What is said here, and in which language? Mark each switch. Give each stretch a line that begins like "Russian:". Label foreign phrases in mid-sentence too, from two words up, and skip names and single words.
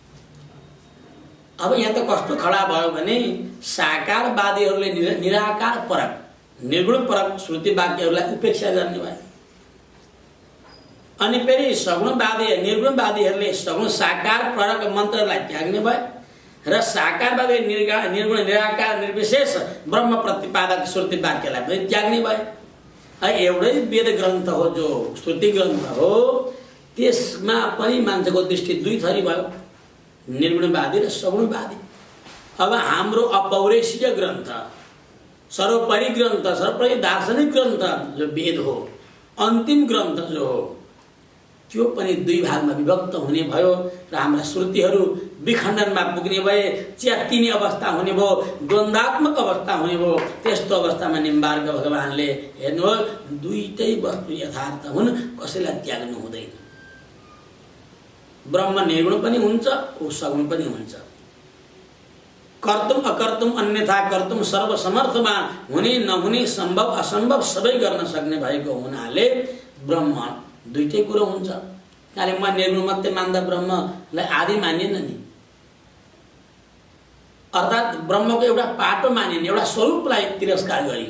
Nepali: अब यहाँ त कस्तो खडा भयो भने साकारवादीहरूले निराकार परक निर्गुण परक श्रुति वाक्यहरूलाई उपेक्षा गर्ने भयो, अनि फेरि सगुणवादी निर्गुणवादीहरूले सगुण साकार परक मन्त्रलाई त्याग्ने भयो। र साकारवाद निर्गुण निराकार निर्विशेष ब्रह्म प्रतिपादक श्रुति वाक्यलाई पनि त्याग्ने भए। एउटै वेद ग्रन्थ हो जो श्रुति ग्रन्थ हो, त्यसमा पनि मान्छेको दृष्टि दुई थरी भयो, निर्गुणवादी र सगुणवादी। अब हाम्रो अपौरेशीय ग्रन्थ, सर्वोपरि ग्रन्थ, सर्वोपरि दार्शनिक ग्रन्थ जो वेद हो, अन्तिम ग्रन्थ जो हो, त्यो पनि दुई भागमा विभक्त हुने भयो र हाम्रा श्रुतिहरू विखण्डनमा पुग्ने भए, च्यातिने अवस्था हुने भयो, द्वन्द्वात्मक अवस्था हुने भयो। त्यस्तो अवस्थामा निम्बार्क भगवानले हेर्नुहोस्, दुईटै वस्तु यथार्थ हुन्, कसैलाई त्याग्नु हुँदैन। ब्रह्म निर्गुण पनि हुन्छ, ऊ सगुण पनि हुन्छ।
Sanskrit: कर्तुम अकर्तुम अन्यथा कर्तुम सर्वसमर्थमान,
Nepali: हुने नहुने सम्भव असम्भव सबै गर्न सक्ने भएको हुनाले ब्रह्म दुईटै कुरो हुन्छ। अहिले म निर्गुण मात्रै मान्दा ब्रह्मलाई आदि मानिएन नि, अर्थात् ब्रह्मको एउटा पाटो मानिने, एउटा स्वरूपलाई तिरस्कार गरियो।